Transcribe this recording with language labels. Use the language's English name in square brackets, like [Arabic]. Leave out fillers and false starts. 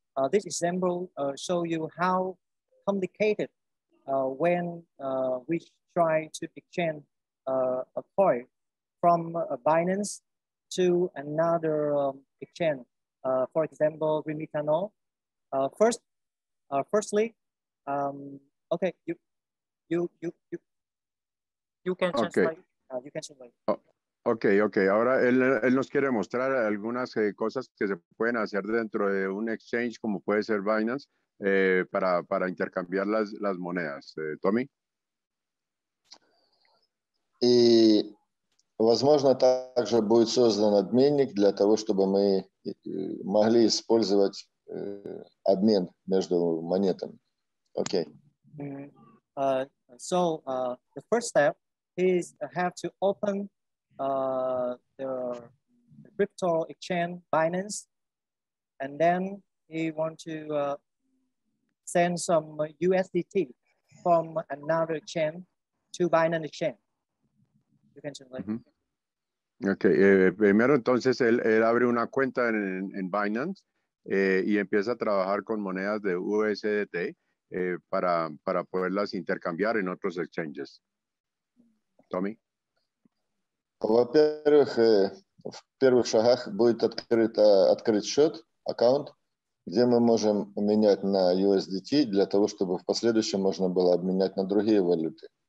[English] This example show you how complicated when we try to exchange a coin from a Binance to another exchange. For example, Remitano. Firstly, okay, you can translate. Okay. You can translate. Ok. [Spanish] Ahora él nos quiere mostrar algunas cosas que se pueden hacer dentro de un exchange, como puede ser Binance, para intercambiar las monedas. [English] Tommy. [Russian] И, возможно, также будет создан обменник для того, чтобы мы могли использовать обмен между монетами. Окей. [English] So the first step is have to open the crypto exchange Binance, and then he want to send some USDT from another exchange to Binance exchange. You can translate. [Spanish] Ok, primero entonces él abre una cuenta en Binance y empieza a trabajar con monedas de USDT para poderlas intercambiar en otros exchanges. [English] Tommy. [Russian] Во-первых, в первых шагах будет открыть счет, аккаунт, где мы можем менять на USDT для того, чтобы в последующем можно было обменять на другие валюты.